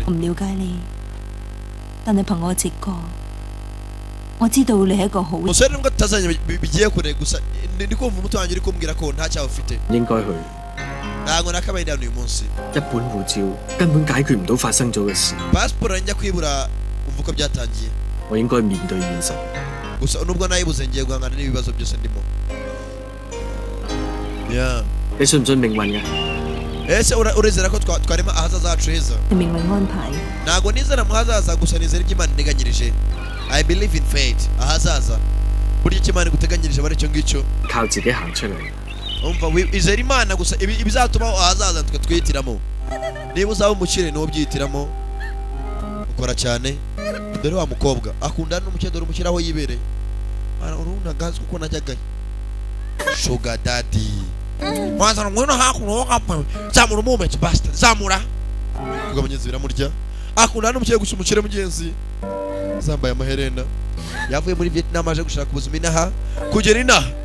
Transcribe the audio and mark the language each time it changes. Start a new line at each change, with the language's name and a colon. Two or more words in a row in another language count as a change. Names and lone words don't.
Cantonese: 我唔了解你，但係憑我直覺，我知道你係一個好人。
Kinyarwanda: umusore nubwo tutazanye bigiye kure gusa ndi kumva umuti wanjye uri kumbwira ko nta cyaha ufite
Cantonese: 應該去。
Kinyarwanda: ntabwo nakabaye ndi hano uyu munsi
Cantonese: 一本護照根本解決唔到發生咗嘅事，
Kinyarwanda: pasiporo njya kwibura umva uko byatangiye
Cantonese: 我應該面對現實。
Kinyarwanda: gusa nubwo nayibuze ngiye guhangana n'ibibazo byose ndimo yeah
Cantonese: 你信唔信命運嘅？
Kinyarwanda: ese urezera ko twarema ahazaza hacu heza
Cantonese: 係命運安排。
Kinyarwanda: ntabwo nizera mu hazaza gusa nizera ibyo Imana integanyirije
English: I believe in fate
Kinyarwanda: ahazaza burya icyo Imana iguteganyirije bari icyo ngicyo
Cantonese: 靠自己行出嚟。
Kinyarwanda: umva izera Imana gusa ibizatumaho ahazaza twe twihitiramo niba uzaba umukire niwo byihitiramo ukora cyane dore wa mukobwa akundana n'umukire dore umukire aho yibereye urabona gazi kuko najyagayo
English: sugar daddy
Kinyarwanda: wazana ngwino hakuno wakapawe zamura umumetsi bastard zamura kuko abanyenzi biramurya akundana n'umukire gusa umukire mugenzi zambaye amaherena yavuye muri Vietnam aje gushaka ubuzima inaha kugera inaha